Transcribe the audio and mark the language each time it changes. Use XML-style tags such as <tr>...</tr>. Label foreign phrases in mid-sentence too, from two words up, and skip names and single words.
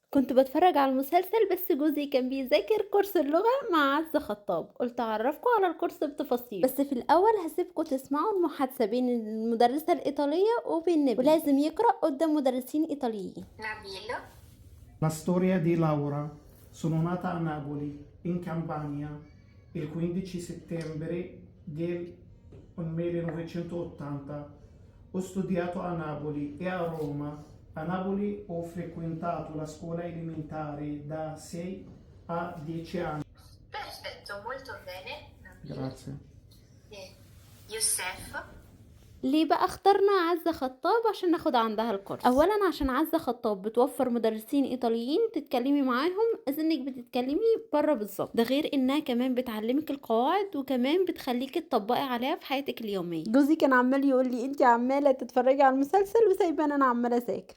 <ar>كنت باتفرج على المسلسل بس جوزي كان بيذاكر كورس اللغة مع عزة خطاب، قلت أعرفكم على الكورس بتفاصيل. بس في الأول هسيبكم تسمعوا المحادثة بين المدرسة الإيطالية وبين نبيل، ولازم يقرأ قدام مدرسين إيطاليين.</ar> <it>Nabil, La storia di Laura. Sono nata a Napoli, in Campania, il 15 settembre del 1980. Ho studiato a Napoli e a Roma. A Napoli ho frequentato la scuola elementare da 6 a 10 anni. perfetto, molto bene. Nabil, Grazie. e Youssef,</it> <ar>ليه بقى اخترنا عزة خطاب عشان ناخد عندها الكورس؟ اولا عشان عزة خطاب بتوفر مدرسين ايطاليين تتكلمي معاهم اذنك بتتكلمي بره بالظبط، ده غير انها كمان بتعلمك القواعد وكمان بتخليكي تطبقي عليها في حياتك اليوميه. جوزي كان عمال يقول لي انت عماله تتفرجي على المسلسل وسايباني انا عماله اذاكر.</ar>